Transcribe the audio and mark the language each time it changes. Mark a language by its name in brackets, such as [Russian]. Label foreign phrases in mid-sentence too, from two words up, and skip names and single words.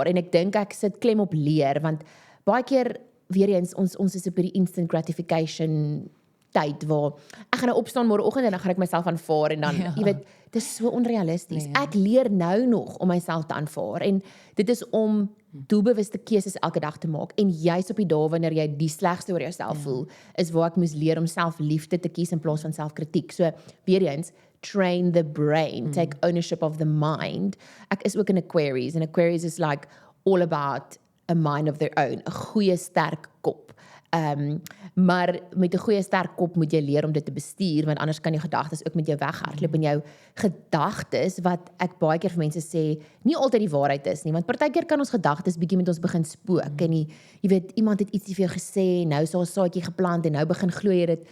[Afrikaans] En ek dink ek sit klem op leer, want baie keer weer eens, ons is op die [English] instant gratification [Afrikaans] tyd waar ek gaan nou opstaan môreoggend en dan gaan ek myself aanvaar en dan, jy weet, dit is so onrealisties. Ek leer nou nog om myself te aanvaar en dit is om doelbewuste keuses elke dag te maak en juis op die dae wanneer jy die slegste oor jouself voel, is waar ek moes leer om selfliefde te kies in plaas van selfkritiek. So, weer eens, [English] train the brain, take ownership of the mind. [Afrikaans] Ek is ook in Aquarius en Aquarius is [English] like all about a mind of their own, [Afrikaans] 'n goeie sterk kop. Maar met 'n goeie sterk kop moet jy leer om dit te bestuur, want anders kan jou gedagtes ook met jou weghardloop en jou gedagtes, wat ek baie keer vir mense sê, nie altyd die waarheid is nie, want partykeer kan ons gedagtes bietjie met ons begin spook en jy weet, iemand het ietsie vir jou gesê, nou is daar 'n saadjie geplant en nou begin glo jy dit.